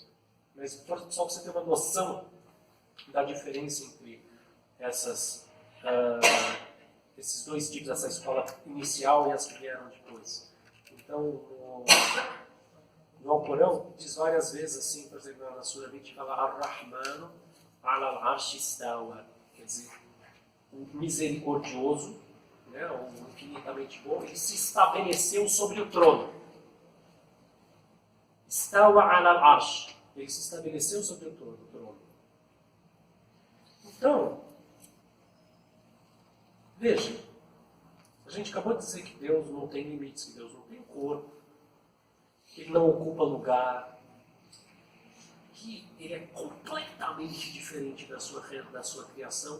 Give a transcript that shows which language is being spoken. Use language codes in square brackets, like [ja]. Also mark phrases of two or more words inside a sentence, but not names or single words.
[pt] Mas só para você ter uma noção da diferença entre esses dois tipos, essa escola inicial e as que vieram depois. Então, no Alcorão, diz várias vezes assim, por exemplo, na Sura 20, fala [ar] الرحمن على العرش استوى, [pt] quer dizer, o misericordioso, né, o infinitamente bom, ele se estabeleceu sobre o trono. [ar] استوى على العرش, [pt] ele se estabeleceu sobre o trono. Então, veja, a gente acabou de dizer que Deus não tem limites, que Deus não tem corpo, que Ele não ocupa lugar, que Ele é completamente diferente da sua criação.